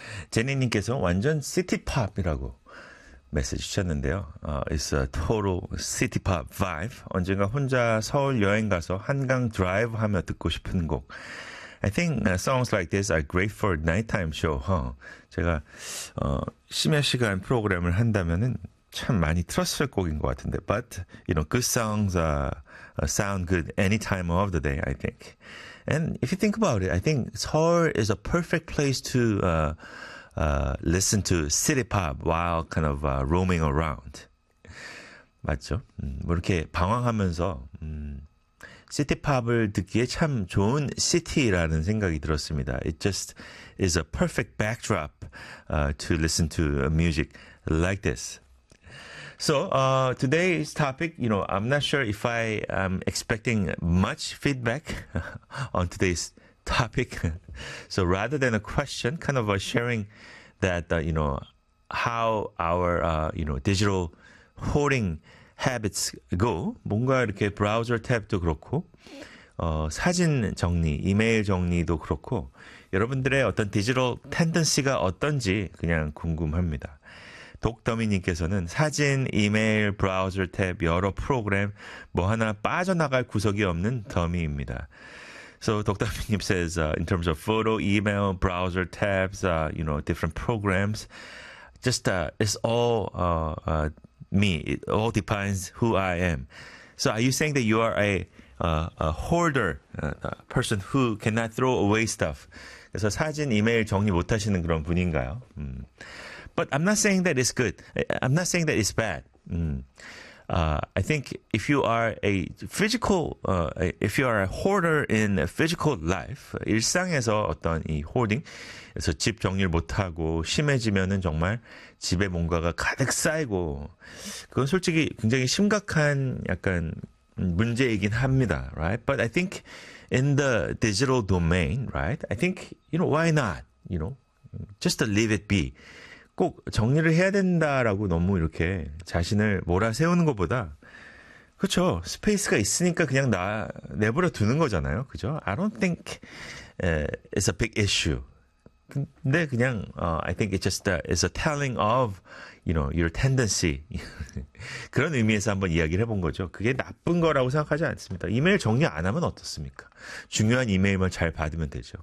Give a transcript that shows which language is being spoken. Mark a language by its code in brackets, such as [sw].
[ko] 제니님께서 완전 시티팝이라고 메시지 주셨는데요. [en] It's a total city-pop vibe. [ko] 언젠가 혼자 서울 여행 가서 한강 드라이브 하며 듣고 싶은 곡. [en] I think songs like this are great for nighttime show. Huh? [ko] 제가 심야 시간 프로그램을 한다면은 참 많이 틀었을 곡인 것 같은데. [en] But you know, good songs sound good any time of the day, I think. And if you think about it, I think Seoul is a perfect place to listen to city pop while kind of roaming around. [ko] 맞죠? 뭐 이렇게 방황하면서 city pop을 듣기에 참 좋은 city라는 생각이 들었습니다. [en] It just is a perfect backdrop to listen to music like this. So today's topic, you know, I'm not sure if I am expecting much feedback on today's topic. So rather than a question, kind of a sharing that, you know, how our, you know, digital hoarding habits go. [ko] 뭔가 이렇게 브라우저 탭도 그렇고, 사진 정리, 이메일 정리도 그렇고, 여러분들의 어떤 디지털 텐던시가 어떤지 그냥 궁금합니다. 독더미님께서는 사진, 이메일, 브라우저 탭, 여러 프로그램, 뭐 하나 빠져나갈 구석이 없는 더미입니다. [en] So, Dr. Bingham says, in terms of photo, email, browser tabs, you know, different programs, just, it's all me. It all depends who I am. So, are you saying that you are a hoarder, a person who cannot throw away stuff? [ko] 그래서 사진, 이메일 정리 못 하시는 그런 분인가요? [en] But I'm not saying that it's good. I'm not saying that it's bad. I think if you are a physical, if you are a hoarder in a physical life, [ko] 일상에서 어떤 이 hoarding, 그래서 집 정리를 못하고 심해지면은 정말 집에 뭔가가 가득 쌓이고, 그건 솔직히 굉장히 심각한 약간 문제이긴 합니다, [en] right? But I think in the digital domain, right? I think, you know, why not? You know, just leave it be. [ko] 꼭 정리를 해야 된다라고 너무 이렇게 자신을 몰아세우는 것보다 그렇죠. 스페이스가 있으니까 그냥 내버려 두는 거잖아요. 그죠? [en] I don't think it's a big issue. [ko] 근데 그냥 [en] I think it's a telling of, you know, your tendency. [ko] 그런 의미에서 한번 이야기를 해본 거죠. 그게 나쁜 거라고 생각하지 않습니다. 이메일 정리 안 하면 어떻습니까? 중요한 이메일만 잘 받으면 되죠.